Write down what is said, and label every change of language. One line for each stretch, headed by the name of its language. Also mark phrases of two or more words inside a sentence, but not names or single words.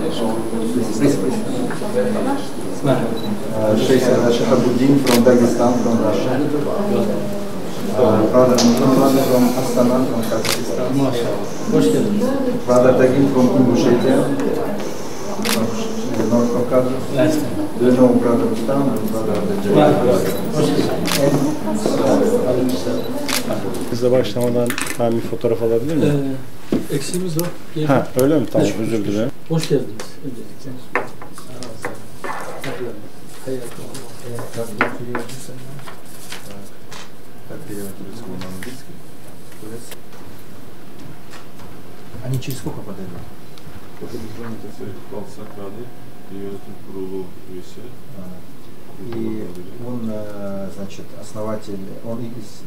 English: Sheikh Shahabuddin from Dagestan, from Russia. Brother Muhammad from Astana, from Kazakhstan. Brother Tagin from Ingushetia, from North Caucasus. Do you know Brother Rustam and Brother
Turkish: Biz de başlamadan ben bir fotoğraf alabilir miyim? Eksiğimiz var. Ha, öyle mi? Tamam, özür dilerim. Hoş geldiniz.
Russian: Они через сколько подойдут? И он, значит, основатель, он из...